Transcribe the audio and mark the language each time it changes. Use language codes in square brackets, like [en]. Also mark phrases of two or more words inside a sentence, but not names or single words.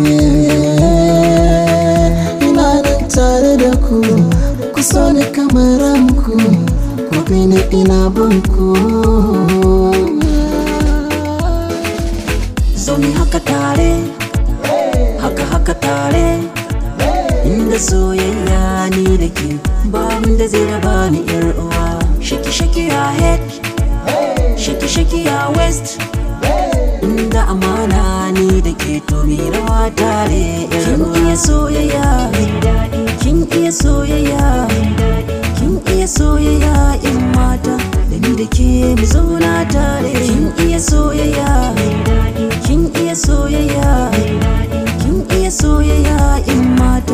[ha] Ina nan tare da ku so ni kamar ranku, gobe ne ina bunku. Zo mi haka tare, haka tare. Inda soyayya ni da ke, babin da zai raba ni ƴar uwa. [en] Shake your head, shake your waist. [ha] Inda amana ni da ke, to mi rawa tare. Kin iya soyayya, kin iya soyayya, kin iya soyayya ƴan mata. Da ni da ke mu zauna tare. Kin iya soyayya, kin iya soyayya, kin iya soyayya ƴan mata.